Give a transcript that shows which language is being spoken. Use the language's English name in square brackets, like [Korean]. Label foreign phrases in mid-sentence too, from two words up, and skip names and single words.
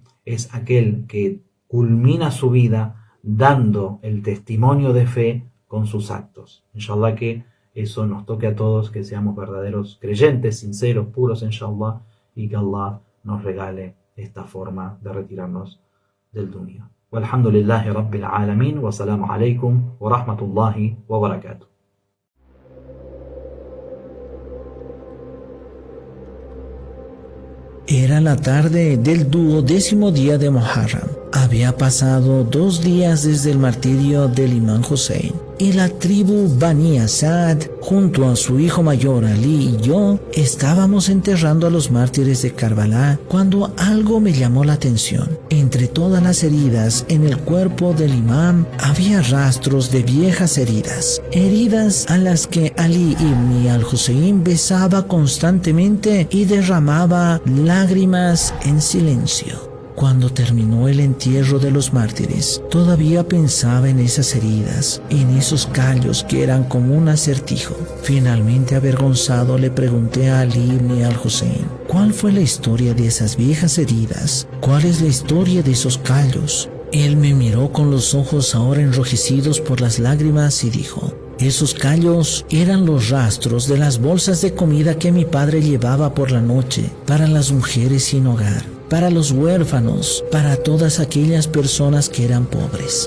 [Spanish] Es aquel que culmina su vida dando el testimonio de fe con sus actos. Inshallah que eso nos toque a todos, que seamos verdaderos creyentes, sinceros, puros, inshallah, y que Allah nos regale esta forma de retirarnos del dunya. [Arabic] والحمد لله رب العالمين، والسلام عليكم ورحمة الله وبركاته. [Spanish] Era la tarde del 12º día de Muharram. Había pasado 2 días desde el martirio del Imán Hussein y la tribu Bani Asad, junto a su hijo mayor Ali y yo, estábamos enterrando a los mártires de Karbala cuando algo me llamó la atención. Entre todas las heridas en el cuerpo del imán había rastros de viejas heridas, heridas a las que Ali ibn al-Hussein besaba constantemente y derramaba lágrimas en silencio. Cuando terminó el entierro de los mártires, todavía pensaba en esas heridas, en esos callos que eran como un acertijo. Finalmente, avergonzado, le pregunté a Ali ibn al-Hussein, ¿cuál fue la historia de esas viejas heridas? ¿Cuál es la historia de esos callos? Él me miró con los ojos ahora enrojecidos por las lágrimas y dijo, esos callos eran los rastros de las bolsas de comida que mi padre llevaba por la noche para las mujeres sin hogar, para los huérfanos, para todas aquellas personas que eran pobres.